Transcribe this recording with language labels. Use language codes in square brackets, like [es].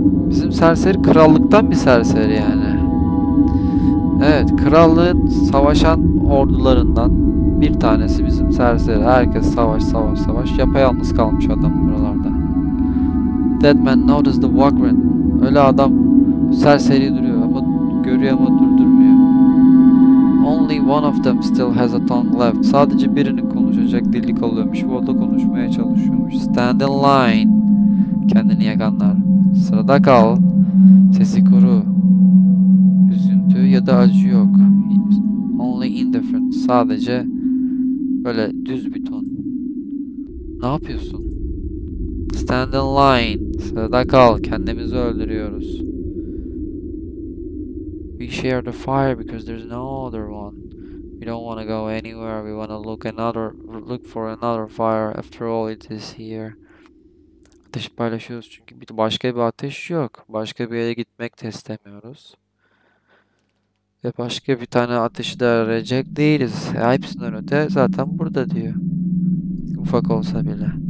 [tr] Bizim serseri krallıktan bir serseri yani. Evet, krallığın savaşan ordularından bir tanesi bizim serseri. Herkes savaş. Yapayalnız kalmış adam buralarda. [en] Dead man notices the vagrant. [tr] Öyle adam serseri duruyor ama görüyor ama durdurmuyor. [en] Only one of them still has a tongue left. [tr] Sadece birinin konuşacak dili kalıyormuş ve o da konuşmaya çalışıyormuş. [en] Stand in line. [tr] Kendini yakanlar. Sırada kal. Sesi kuru. Üzüntü ya da acı yok. [en] Only indifferent. [tr] Sadece böyle düz bir ton. Ne yapıyorsun? [en] Stand in line. [tr] Sırada kal. Kendimizi öldürüyoruz. [en] We share the fire because there's no other one. We don't want to go anywhere. We want to look for another fire. After all, it is here. [tr] Ateş paylaşıyoruz çünkü başka bir ateş yok. Başka bir yere gitmek de istemiyoruz. Ve başka bir tane ateşi de arayacak değiliz. Hepsinden öte zaten burada diyor. Ufak olsa bile.